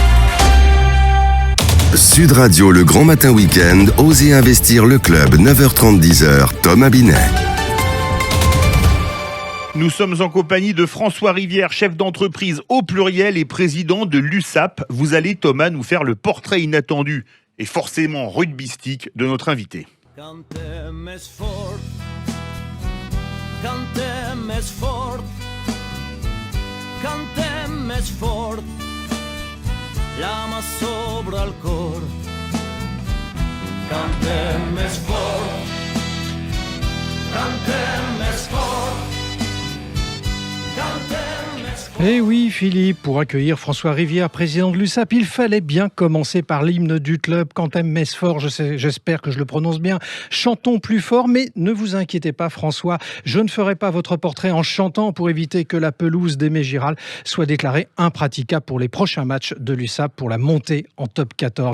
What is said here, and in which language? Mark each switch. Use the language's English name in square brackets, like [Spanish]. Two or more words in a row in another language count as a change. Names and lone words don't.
[French] Sud Radio, le grand matin week-end, Osez investir le club, 9h30, 10h, Thomas Binet. Nous sommes en compagnie de François Rivière, chef d'entreprise au pluriel et président de l'USAP. Vous allez, Thomas, nous faire le portrait inattendu et forcément rugbystique de notre invité. [Catalan] Cantem més fort, cantem més fort, cantem més fort, la mà sobre el cor. Cantem més fort, cantem més fort, cantem més fort. [French] Eh oui, Philippe, pour accueillir François Rivière, président de l'USAP, il fallait bien commencer par l'hymne du club, Cantem mes fort, j'espère que je le prononce bien. Chantons plus fort, mais ne vous inquiétez pas, François, je ne ferai pas votre portrait en chantant pour éviter que la pelouse d'Aimé Giral soit déclarée impraticable pour les prochains matchs de l'USAP pour la montée en top 14.